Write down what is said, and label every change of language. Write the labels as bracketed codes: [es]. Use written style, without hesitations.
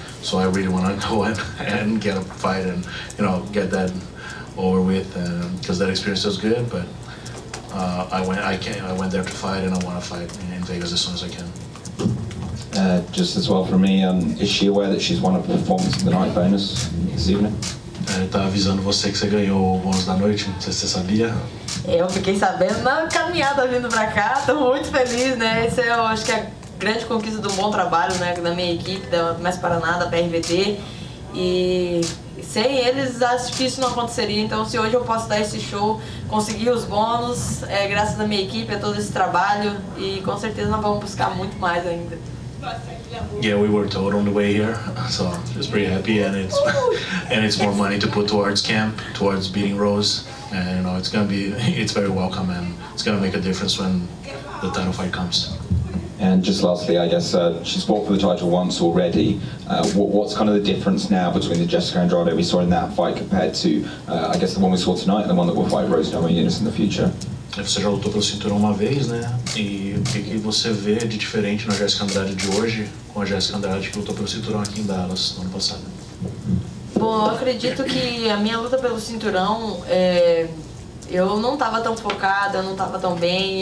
[en] So I really want to go and get a fight and, you know, get that over with, because that experience was good. But I went there to fight, and I want to fight in Vegas as soon as I can. Just as well from me, is she aware that she's won a performance of the night bonus this evening? [pt] Ele tá avisando você que você ganhou o bônus da noite, não sei se você sabia. Eu fiquei sabendo na caminhada vindo pra cá, tô muito feliz, né? Isso eu acho que é a grande conquista de um bom trabalho, né, da minha equipe, da Mais Paraná, da PRVD. E sem eles acho que isso não aconteceria, então se hoje eu posso dar esse show, conseguir os bônus, graças à minha equipe, a todo esse trabalho, e com certeza nós vamos buscar muito mais ainda. [en] Yeah, we were told on the way here, so just pretty happy, and it's more money to put towards camp, towards beating Rose, and you know, it's very welcome, and it's gonna make a difference when the title fight comes. And just lastly, I guess she's fought for the title once already. What's kind of the difference now between the Jessica Andrade we saw in that fight compared to, I guess, the one we saw tonight and the one that will fight Rose Namajunas in the future? [pt] Você já lutou pelo cinturão uma vez, né? E o que você vê de diferente na Jessica Andrade de hoje com a Jessica Andrade que lutou pelo cinturão aqui em Dallas no ano passado? Bom, eu acredito que a minha luta pelo cinturão, eu não estava tão focada, não estava tão bem.